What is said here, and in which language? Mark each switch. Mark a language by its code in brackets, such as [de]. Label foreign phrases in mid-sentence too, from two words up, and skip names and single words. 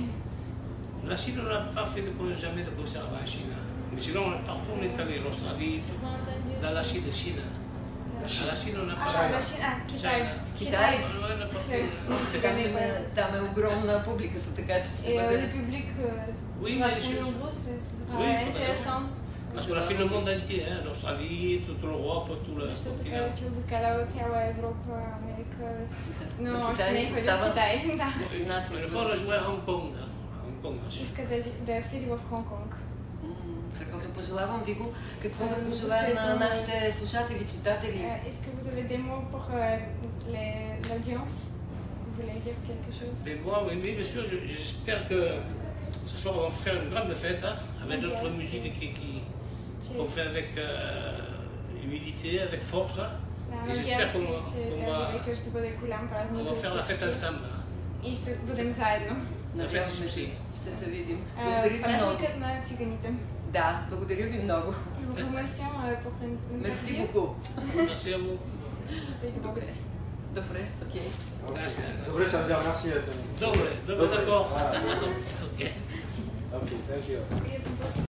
[fr] La Chine, on n'a pas fait jamais de concert en Chine. Mais sinon, partout on est allé, l'Australie, dans la Chine. À la Chine, on n'a pas fait. La Chine, [bg] Китай. Китай? [fr] On n'a pas fait. [bg] Там е огромна публиката, така че ще бъде... [fr] Le public vachement nombreux, c'est intéressant. Parce qu'on a fait le monde entier, l'Australie, toute l'Europe, tout le continent. [bg] Защото че обикалява цяла Европа, Америка, но още не е ходил в Китай. [fr] Mais fois, on a joué à Hong Kong. [bg] Иска да свири в Хонг-Конг. Каквото пожелавам ви го, какво да пожелаем на нашите слушатели, читатели? [fr] Est-ce que vous avez des mots pour l'audience? Vous voulez dire quelque chose? Mais moi, oui, bien sûr, j'espère que ce soir on va faire une grande fête avec notre musique qu'on fait avec humilité, avec force. Et j'espère qu'on va faire la fête ensemble. [bg] И ще бъдем заедно. Надяваме се. Ще се видим. Благодаря ви много. Празникът на циганите. Да, благодаря ви много. Мерси [fr] beaucoup. Merci à vous. [bg] Добре, окей. Добре, [fr] ça veut dire merci à toi. [bg] Добре, d'accord. [en] Okay, thank you.